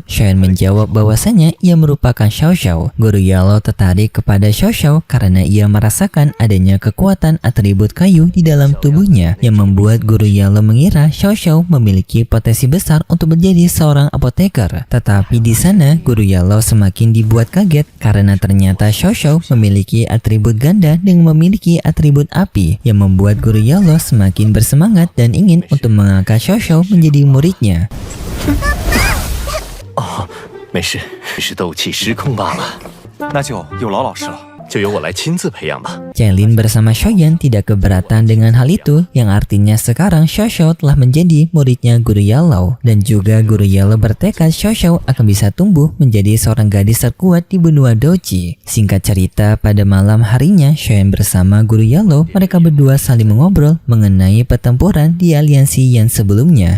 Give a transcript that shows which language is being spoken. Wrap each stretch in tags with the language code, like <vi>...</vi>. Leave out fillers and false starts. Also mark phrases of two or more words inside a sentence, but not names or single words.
<id>Shoyan menjawab bahwasanya ia merupakan Xiao. Guru Yellow tertarik kepada Xiao karena ia merasakan adanya kekuatan atribut kayu di dalam tubuhnya, yang membuat Guru Yellow mengira Xiao memiliki potensi besar untuk menjadi seorang apoteker. Tetapi di sana Guru Yellow semakin dibuat kaget karena ternyata Xiao memiliki atribut ganda dengan memiliki atribut api, yang membuat Guru Yellow semakin bersemangat dan ingin untuk mengangkat Xiao menjadi muridnya.</id> <zh>哦，没事，是斗气失控罢了。那就有劳老师了。就由我来亲自培养吧。</zh> <id>Celine bersama Shoyan tidak keberatan dengan hal itu, yang artinya sekarang Xiao telah menjadi muridnya Guru Yellow, dan juga Guru Yellow bertekad Xiao akan bisa tumbuh menjadi seorang gadis terkuat di benua Doji. Singkat cerita, pada malam harinya Shoyan bersama Guru Yellow, mereka berdua saling mengobrol mengenai pertempuran di aliansi yang sebelumnya.</id>